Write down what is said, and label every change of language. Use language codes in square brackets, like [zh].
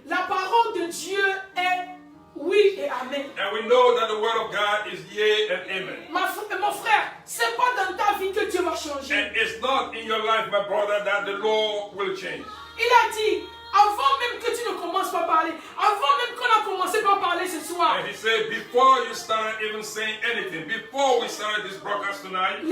[fr] La parole de Dieu est oui et amen. [en] And we know that the word of God is yea and amen. [fr] Mon frère, c'est pas dans ta vie que Dieu va changer. [en] And it's not in your life, my brother, that the Lord will change. [fr] Il a dit, avant même que tu ne commences pas à parler, avant même qu'on a commencé par parler ce soir. [en] And he said, before you started even saying anything, before we started this broadcast tonight,